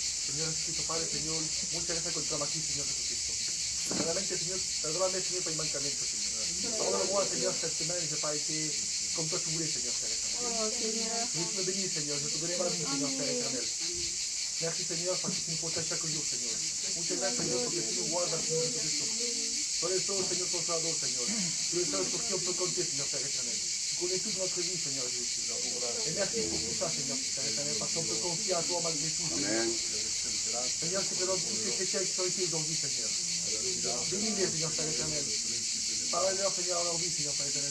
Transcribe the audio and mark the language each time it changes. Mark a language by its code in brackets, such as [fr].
[es] Señor Jesucristo, Padre, Señor, muchas gracias por estar aquí, Señor Jesucristo. Verdaderamente, Señor, perdóname, Señor, por el mancamiento, Señor. Ahora voy a, Señor, esta semana, Padre, que con tu ayuda, Señor, Dios me bendiga, Señor, yo te veré para mí, Señor, éternel. [fr] Merci, Señor, parce que tu nous protèges chaque jour, Señor. [es] Muchas gracias, Señor, porque tú nos guardas, Señor Jesucristo. Tú eres todo, Señor, consolador, Señor. Tú eres todo [fr] sur qui on peut compter, Señor, Père éternel. Tu connais toute notre vie, Señor Jésus. Et merci pour tout ça, Señor, Père éternel, parce qu'on peut confier à toi malgré tout, Seigneur. Seigneur, je te donne tous ces chrétiens qui sont ici aujourd'hui, Seigneur. Bénis-les, Seigneur, Père éternel. Parle-leur, Seigneur, à leur vie, Seigneur, Père éternel.